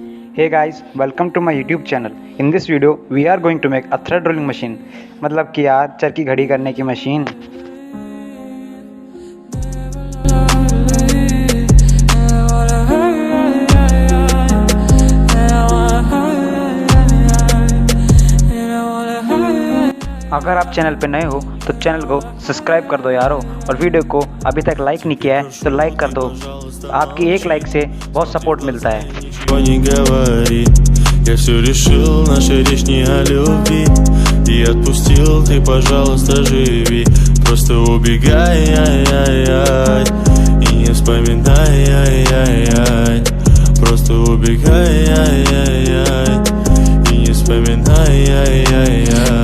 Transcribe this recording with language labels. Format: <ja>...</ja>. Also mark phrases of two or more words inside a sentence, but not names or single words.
<en>Hey guys, welcome to my YouTube channel. In this video, we are going to make a thread rolling machine.</en> <hi>मतलब कि यार चरखी घड़ी करने की मशीन. अगर आप चैनल पे नए हो तो चैनल को सब्सक्राइब कर दो यारो, और वीडियो को अभी तक लाइक नहीं किया है तो लाइक कर दो. आपकी एक लाइक से बहुत सपोर्ट मिलता है.</hi> <ru>Я все решил, наша речь не о любви. И отпустил, ты, пожалуйста, живи. Просто убегай, ай-яй-яй, и не вспоминай, ай-яй-яй. Просто убегай, ай-яй-яй, и не вспоминай, ай-яй-яй.</ru>